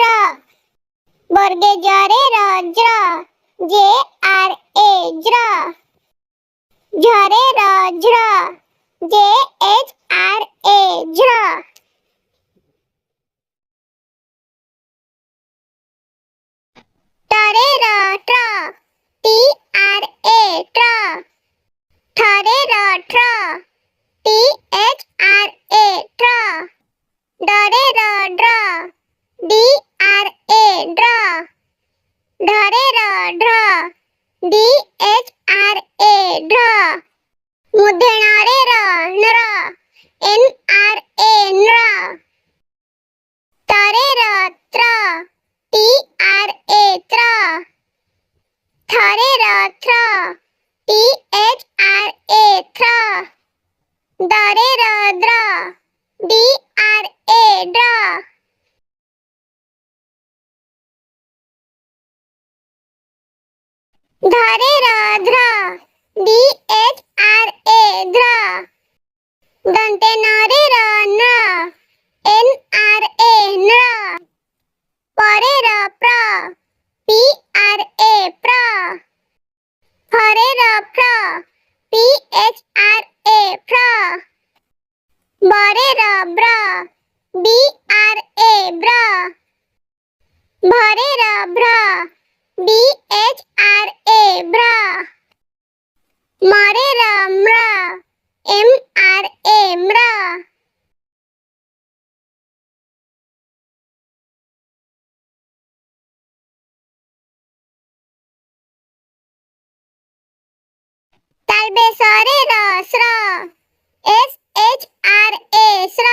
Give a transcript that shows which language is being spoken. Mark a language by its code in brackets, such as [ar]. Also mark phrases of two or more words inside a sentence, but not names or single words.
[or] ବର୍ଗେ ଜରେ ର ଜ୍ର, [en] J R A [or] ज्र। ଝରେ ର ଝ୍ର, [en] J H R A [or] झ्र। ଟରେ ର ଟ୍ର, [en] T R A [or] ट्र। ଠରେ ର ଟ୍ର, [en] T H R A [or] ट्र। ଡରେ ର ଡ୍ର, [en] D R A [or] ड्र। ଢରେ ର ଢ୍ର, [en] D H R A [or] ढ्र। ମୂର୍ଦ୍ଧନ୍ୟରେ ର ଣ୍ର, [en] N R A [or] ण्र। ତରେ ର ତ୍ର, [en] T R A [or] त्र। ଥରେ ର ଥ୍ର, [en] T H R A [or] थ्र। ଦରେ ର ଦ୍ର, [en] D R A ड्र। [or] ଧରେ ର ଧ୍ର, [en] D H R A [or] ध्र। ଦନ୍ତେ ନରେ ର ନ, [en] N R A [or] नृ। ପରେ ର ପ୍ର, [en] P R A [or] प्र। ଫରେ ର ଫ୍ର, [en] P H R A [or] फ्र। ବରେ ର ବ୍ର, [en] B R A [or] ब्र। ଭରେ ର ଭ୍ର, [en] B H R A [or] भ्र। ମରେ ର ମ୍ର, [en] M R A [or] म्र। ତାଲବେ ସରେ ର ସ୍ର, [en] S H R A [or] स्र।